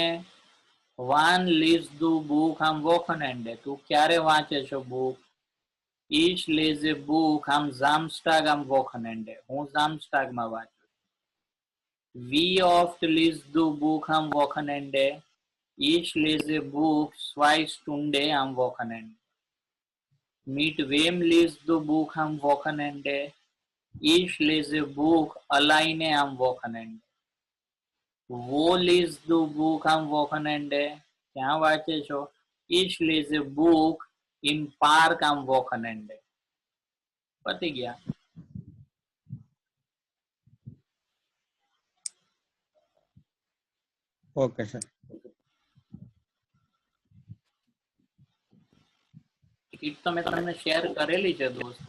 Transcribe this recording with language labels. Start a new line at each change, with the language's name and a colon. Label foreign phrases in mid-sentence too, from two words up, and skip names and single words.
German: Wann liest du Buch am Wochenende,
Gujarati: તું ક્યારે વાંચે છો બુક?
German: Ich lese ein Buch am Samstag am Wochenende,
Gujarati: હું ઝામસ્ટાગમાં વાંચું.
German: Wie oft liest du Buch am Wochenende, ich lese ein Buch zwei Stunden am Wochenende. Mit wem liest du Buch am Wochenende? Ich lese Buch alleine am Wochenende. Wo liest du Buch am Wochenende?
Gujarati: ક્યાં વાંચે છો?
German: Ich lese Buch im Park am Wochenende.
Gujarati: પતી ગયા.
English: okay sir.
Gujarati: ટિકિટ તો મેં તમને શેર કરેલી છે દોસ્તો.